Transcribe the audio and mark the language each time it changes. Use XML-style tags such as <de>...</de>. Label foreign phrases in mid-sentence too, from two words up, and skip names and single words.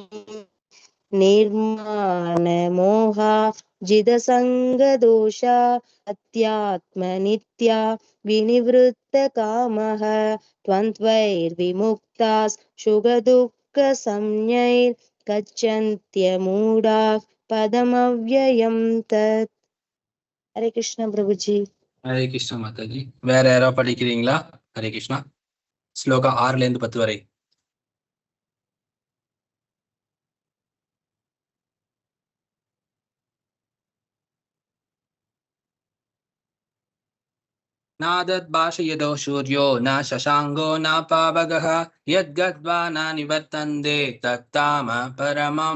<sa>निर्माणमोहा जिदसङ्गदोषा अत्यात्मनित्या विनिवृत्तकामः त्वन्त्वैर्विमुक्ताः सुखदुःखसंज्ञैर्गच्छन्त्यमूढाः पदमव्ययं तत्। हरे कृष्ण प्रभुजी। हरे कृष्ण माताजी.</sa> <ta>வேற யாரோ படிக்கிறீங்களா?</ta> <sa>हरे कृष्ण.</sa> <ta>ஸ்லோகா 6ல இருந்து 10 வரை.</ta> <sa>नादद्भाषयदो सूर्यो न शशाङ्को न पावकः यद्गत्वा न निवर्तन्ते तत्ताम परमं</sa>